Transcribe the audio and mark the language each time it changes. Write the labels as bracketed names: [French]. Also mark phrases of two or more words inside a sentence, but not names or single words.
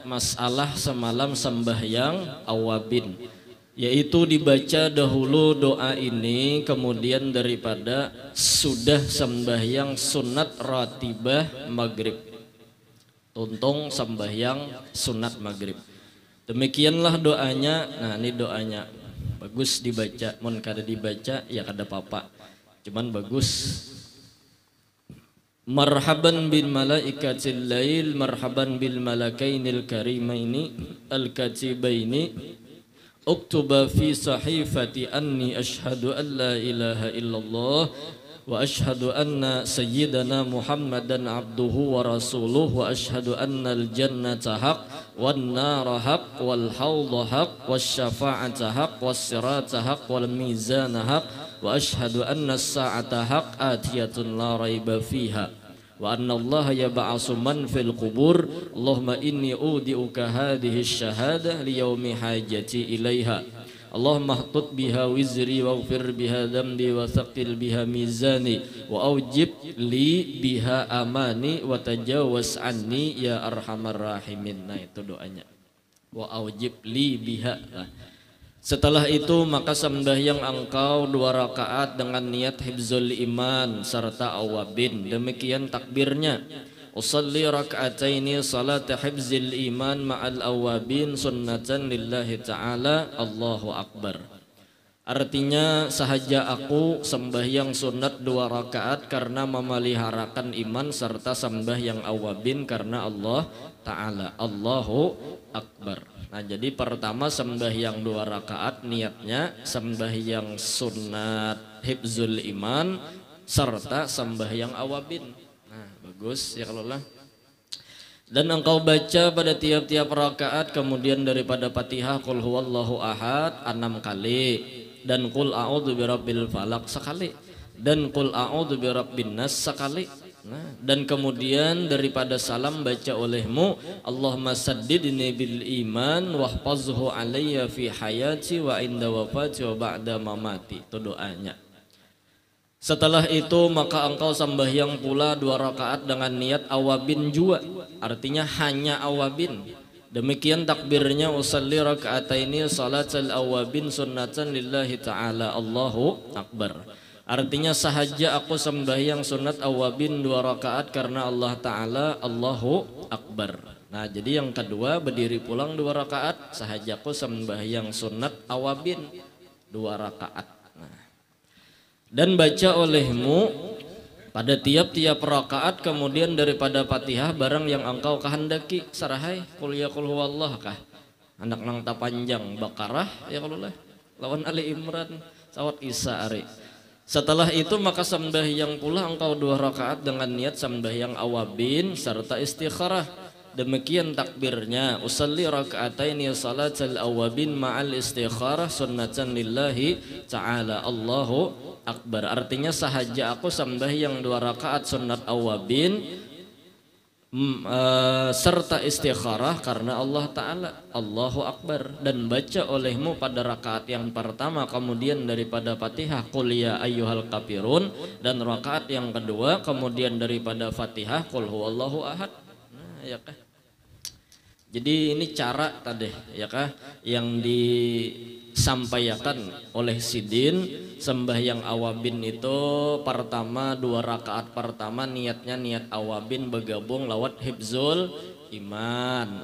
[Malay] Masalah semalam sembahyang awabin, yaitu dibaca dahulu doa ini kemudian daripada sudah sembahyang sunat ratibah maghrib, tuntung sembahyang sunat maghrib. Demikianlah doanya. [Banjar] Nah ini doanya bagus dibaca, mun kada dibaca ya kada apa-apa, cuman bagus. [Arabic] مرحبا بملائكة الليل، مرحبا بالملكين الكريمين الكاتبين، اكتبا في صحيفتي أني أشهد أن لا إله إلا الله وأشهد أن سيدنا محمدا عبده ورسوله وأشهد أن الجنة حق والنار حق والحوض حق والشفاعة حق والصراط حق والميزان حق وأشهد أن الساعة حق آتية لا ريب فيها وأن الله يبعث من في القبور. اللهم إني أودعك هذه الشهادة ليوم حاجتي إليها. اللهم حط بها وزري واغفر بها ذنبي وثقل بها ميزاني وأوجب لي بها أماني وتجاوز عني يا أرحم الراحمين. [Malay] Nah itu doanya, [Arabic] وأوجب لي بها. [Malay] Setelah itu maka sembahyang engkau 2 rakaat dengan niat [Arabic] حفظ الإيمان [Malay] serta awabin. Demikian takbirnya. [Arabic] أصلي ركعتين صلاة حفظ الإيمان مع الأوابين سنة لله تعالى، الله أكبر. [Malay] Artinya sahaja aku sembahyang sunat 2 rakaat karena memeliharakan iman serta sembahyang awabin karena [Arabic] الله تعالى، الله أكبر. [Banjar] Nah jadi pertama sembahyang 2 rakaat niatnya sembahyang sunat [Arabic] حفظ الإيمان [Banjar] serta sembahyang awabin. Nah bagus ya kalau lah. [Malay] Dan engkau baca pada tiap-tiap rakaat kemudian daripada Fatihah [Arabic] قل هو الله أحد [Malay] 6 kali, dan [Arabic] قل أعوذ برب الفلق [Malay] sekali, dan [Arabic] قل أعوذ برب الناس [Malay] sekali. Nah, dan kemudian daripada salam baca olehmu [Arabic] اللهم سددني بالإيمان واحفظه علي في حياتي وعند وفاتي وبعد مماتي. [Banjar] Itu doanya. [Malay] Setelah itu maka engkau sembahyang pula 2 rakaat dengan niat awabin juga, artinya hanya awabin. Demikian takbirnya [Arabic] أصلي ركعتين صلاة الأوابين سنة لله تعالى، الله أكبر. [Malay] Artinya sahaja aku sembahyang sunat awabin 2 rakaat karena [Arabic] الله تعالى، الله أكبر. [Banjar] Nah jadi yang kedua berdiri pulang 2 rakaat sahaja aku sembahyang sunat awabin 2 rakaat. [Malay] Nah, dan baca olehmu pada tiap-tiap rakaat kemudian daripada Fatihah barang yang engkau kehendaki. [Banjar] Sarahai qul ya qul huwallah kah anak nang ta panjang Baqarah ya kalau lah lawan Ali Imran sawat Isa ari. [Malay] Setelah itu maka sembahyang pula engkau 2 rakaat dengan niat sembahyang awabin serta istikharah. Demikian takbirnya, [Arabic] أصلي ركعتين صلاة الأوابين مع الاستخارة سنة لله تعالى، الله أكبر. [Malay] Artinya sahaja aku sembahyang 2 rakaat sunat awabin serta istikharah karena [Arabic] الله تعالى، الله أكبر, [Malay] dan baca olehmu pada rakaat yang pertama kemudian daripada Fatihah [Arabic] قل يا أيها الكافرون, [Malay] dan rakaat yang kedua kemudian daripada Fatihah [Arabic] قل هو الله أحد. [Banjar] Nah, ya kah? Jadi ini cara tadi ya kah yang disampaikan oleh Sidin. Sembahyang awabin itu pertama 2 rakaat pertama niatnya niat awabin bergabung lawat [Arabic] حفظ الإيمان.